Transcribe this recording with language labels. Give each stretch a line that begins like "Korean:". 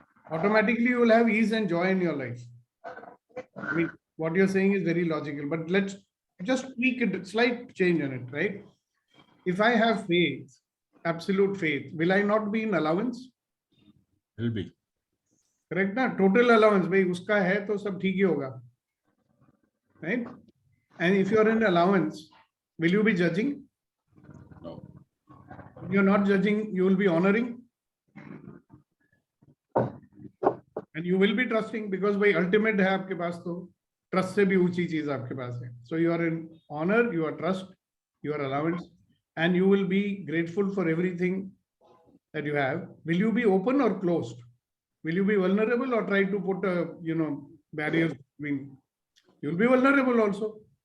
English: Automatically you will have ease and joy in your life. I mean, what you're saying is very logical, but let's just tweak it, slight change in it, right? If I have faith, absolute faith, will I not be in allowance? Will be. Correct na?
Hindi: Total allowance, भाई उसका है तो सब ठीक ही होगा.
English: Right? And if you're in allowance, will you be judging? No. If you're not judging, you will be honoring.
Hindi: And you will be trusting because भाई ultimate है आपके पास तो trust से भी ऊंची चीज आपके पास है.
English: So you are in honor, you are trust, you are allowance, and you will be grateful for everything that you have. Will you be open or closed? Will you be vulnerable or try to put barriers between? You will be vulnerable also.